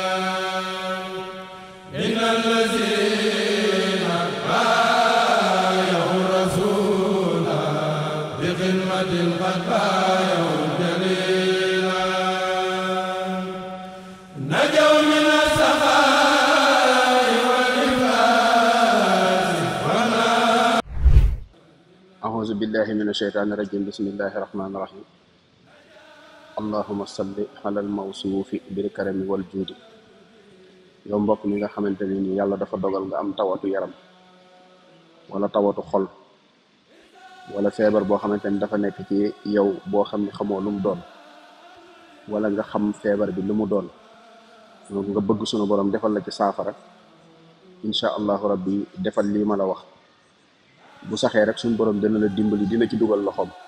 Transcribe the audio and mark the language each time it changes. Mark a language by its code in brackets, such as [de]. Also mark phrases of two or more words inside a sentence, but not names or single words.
[ar] إن الذين بايعوا الرسول بخدمة قد بايعوا الجليل نجوا من السخاء والإفلاس أعوذ بالله من الشيطان الرجيم بسم الله الرحمن الرحيم اللهم صل على الموصوف بالكرم والجود [wo] yow mbokk mi nga xamante ne ni yàlla dafa dogal nga am tawatu yaram wala tawatu xol wala feebar boo xamante ni dafa nekk ci yow boo xam ne xamoo lu mu doon wala nga xam feebar bi lu mu doon donc nga bëgg sunu borom defal la ci saafara [ar] إن شاء الله ربي [wo] defal lii ma la wax bu saxee rek sunu borom dina la dimbali dina ci dugal loxoom